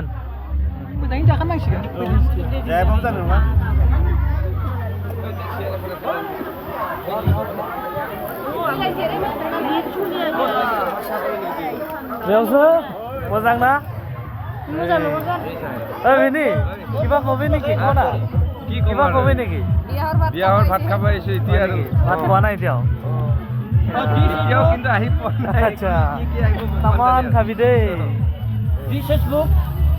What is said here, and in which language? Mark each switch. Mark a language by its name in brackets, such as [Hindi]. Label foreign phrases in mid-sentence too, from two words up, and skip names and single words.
[Bodo] मोजाङै जाखानांसिगोन जायाबाबो जानाय नङा बेयावसो मोजां ना मोजां नङा [Assamese] बेनि কিবা কবি নেকি কোনা কিবা কবি নেকি বিয়াহৰ ভাত খাব আহিছো এতিয়া আৰু ভাত খোৱা নাই এতিয়াও এতিয়াও কিন্তু আহি পোৱা নাই আচ্ছা তামান খাবি দেই ফেচবুক